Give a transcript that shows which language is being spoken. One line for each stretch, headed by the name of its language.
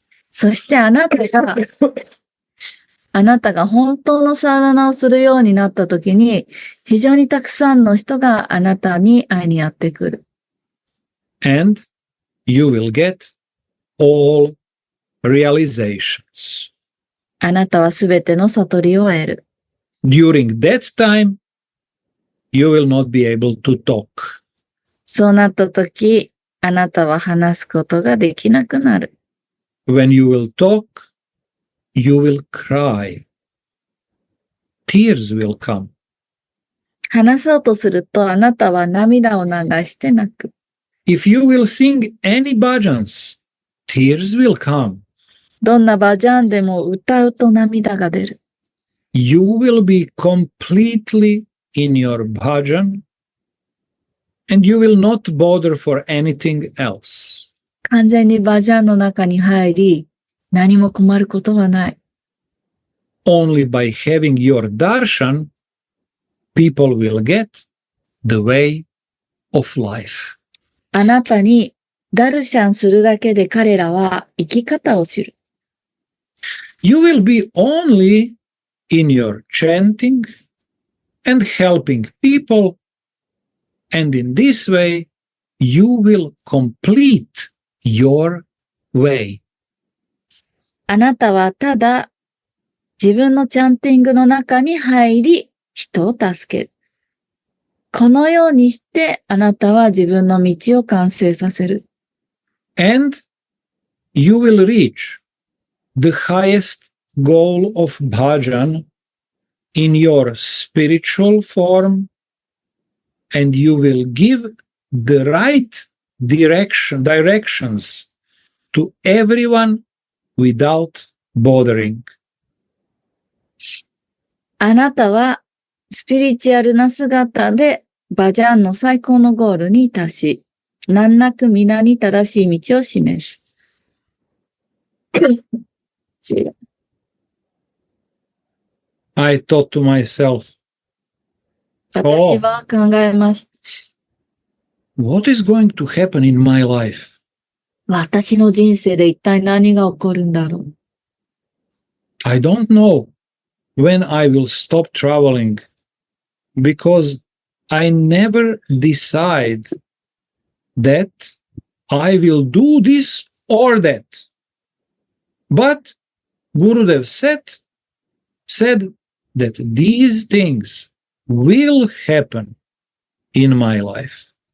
Japanese: そしてあなたが本当のサーダナをするようになった時に、非常にたくさんの人があなたに会いにやってくる。
English: And you will get all realizations.
Japanese: あなたはすべての悟りを得る。
English: During that time, you will not be able to talk.
Japanese: そうなった時、あなたは話すことができなくなる。
English: When you will talk, you will cry. Tears will come.
Japanese: 話そうとするとあなたは涙を流して泣く。
English: If you will sing any bhajans, tears will come.
Japanese: どんなバジャンでも歌うと涙が出る。
English: You will be completely in your bhajan and you will not bother for anything else.
Japanese: 完全にバジャンの中に入り、何も困ることはない。
English: Only by having your darshan, people will get the way of life.
Japanese: あなたにダルシャンするだけで彼らは生き方を知る。
English: You will be only in your chanting and helping people, and in this way, you will complete your way.
Japanese: あなたはただ自分のチャンティングの中に入り、人を助ける。このようにしてあなたは自分の道を完成させる。
English: And you will reach the highest goal of bhajan in your spiritual form, and you will give the right directions to everyone without bothering.
Japanese: あなたはスピリチュアルな姿でバジャンの最高のゴールに達し、難なく皆に正しい道を示す。
English: I thought to myself,
Japanese: 私は考えました。
English: what is going to happen in my life?
Japanese: 私の人生で一体何が起こるんだろう。
English: I don't know when I will stop traveling because I never decide that I will do this or that. But Gurudev said that these things will happen in my life.